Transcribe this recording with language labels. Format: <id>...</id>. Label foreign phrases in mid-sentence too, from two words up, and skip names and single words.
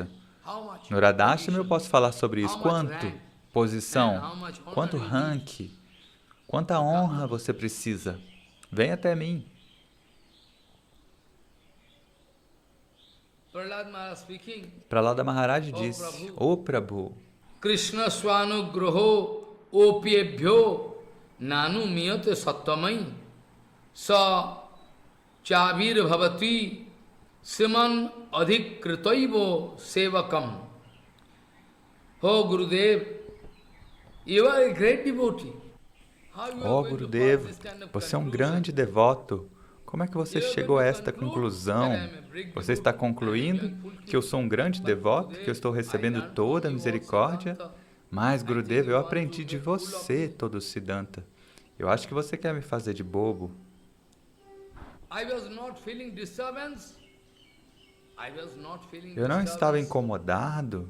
<pt>No Radhashtam eu posso falar sobre isso. Quanto posição? Quanto rank? Quanta honra você precisa? Vem até mim. Prahlada Maharaj disse, Ô Prabhu,</pt> <sa>कृष्ण स्वानुग्रहो ओप्येभ्यो ननु मीयते सत्तमैः स छविर् भवति सिमन् अधिकृतैवो सेवकम्.</sa> <en>Oh Gurudev, you are a great devotee.</en> <pt>Oh Gurudev, você é um grande devoto. Como é que você chegou a esta conclusão? Você está concluindo que eu sou um grande devoto, que eu estou recebendo toda a misericórdia? Mas, Gurudev, eu aprendi de você todo o Siddhanta. Eu acho que você quer me fazer de bobo. Eu não estava incomodado.</pt>